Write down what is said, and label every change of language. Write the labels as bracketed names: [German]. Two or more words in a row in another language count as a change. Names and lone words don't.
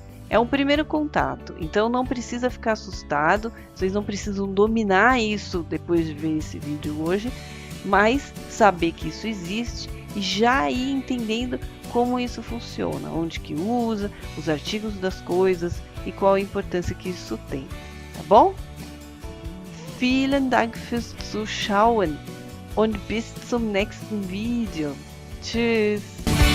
[Portuguese] É um primeiro contato, então não precisa ficar assustado, vocês não precisam dominar isso depois de ver esse vídeo hoje, mas saber que isso existe e já ir entendendo como isso funciona, onde que usa, os artigos das coisas e qual a importância que isso tem, tá bom? [German] Vielen Dank fürs Zuschauen und bis zum nächsten Video. Tschüss!